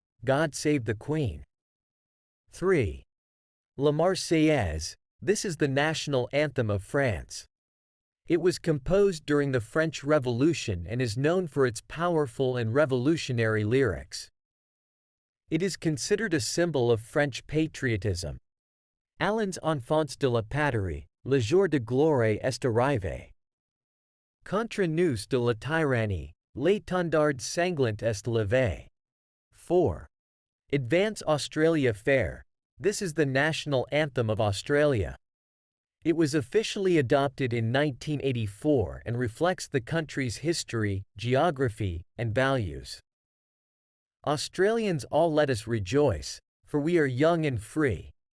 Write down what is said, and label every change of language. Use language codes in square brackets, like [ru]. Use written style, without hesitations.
[en] God save the Queen. 3. La Marseillaise. This is the national anthem of France. It was composed during the French Revolution and is known for its powerful and revolutionary lyrics. It is considered a symbol of French patriotism. [fr] Allons enfants de la patrie, le jour de gloire est arrivé. Contre nous de la tyrannie, l'étendard sanglant est levé. [en] 4. Advance Australia Fair. This is the national anthem of Australia. It was officially adopted in 1984 and reflects the country's history, geography, and values. Australians all let us rejoice, for we are young and free.